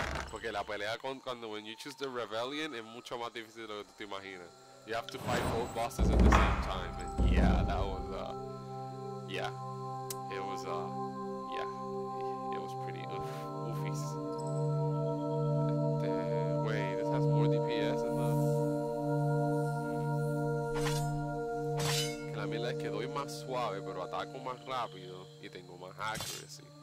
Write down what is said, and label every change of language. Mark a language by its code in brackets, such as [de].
[es] Porque la pelea cuando [en] when you choose the rebellion [es] es mucho más difícil de lo que tú te imaginas. [en] You have to fight both bosses at the same time, and yeah, that was yeah, it was yeah, it was pretty oofies. Wait, this has more DPS in the. [es] La mierda es que doy más suave, pero ataco más rápido y tengo más accuracy.